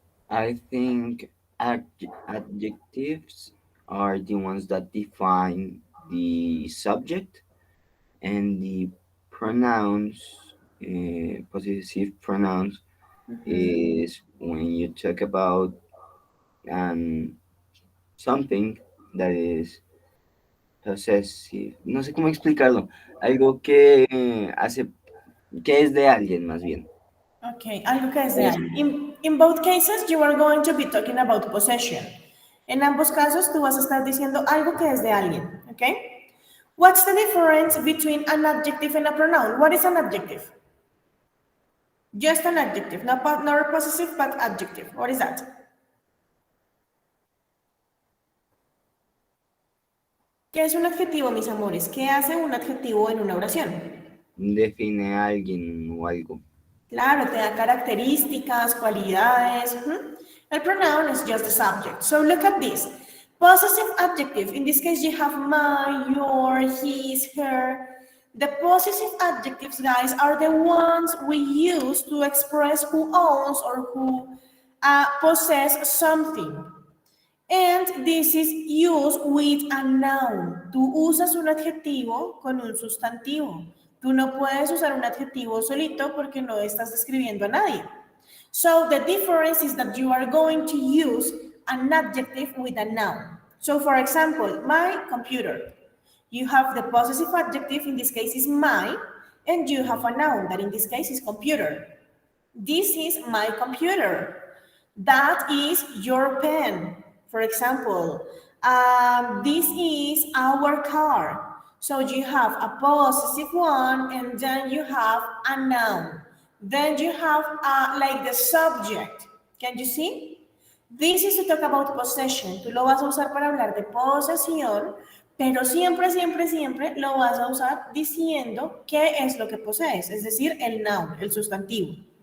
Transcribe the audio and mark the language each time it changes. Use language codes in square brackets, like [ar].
[en] I think adjectives are the ones that define the subject, and the pronouns, possessive pronouns, is when you talk about something that is possessive. [es] No sé cómo explicarlo. Algo que hace, que es de alguien más bien. Okay, algo que es de alguien. [en] In both cases, you are going to be talking about possession. [es] En ambos casos, tú vas a estar diciendo algo que es de alguien, okay? [en] What's the difference between an adjective and a pronoun? What is an adjective? Just an adjective, not possessive, but adjective. What is that? [es] ¿Qué es un adjetivo, mis amores? ¿Qué hace un adjetivo en una oración? Define a alguien o algo. Claro, te da características, cualidades. [en] El pronoun is just the subject. So look at this. Possessive adjective. In this case, you have my, your, his, her. The possessive adjectives, guys, are the ones we use to express who owns or who possess something. And this is used with a noun. [es] Tú usas un adjetivo con un sustantivo. Tú no puedes usar un adjetivo solito porque no estás describiendo a nadie. [en] So the difference is that you are going to use an adjective with a noun. So for example, my computer. You have the possessive adjective, in this case is my, and you have a noun that in this case is computer. This is my computer. That is your pen. For example, this is our car. So you have a possessive one, and then you have a noun. Then you have like the subject. Can you see? This is to talk about possession. [es] Tú lo vas a usar para hablar de posesión, pero siempre, siempre, siempre lo vas a usar diciendo qué es lo que posees, es decir, el noun, el sustantivo.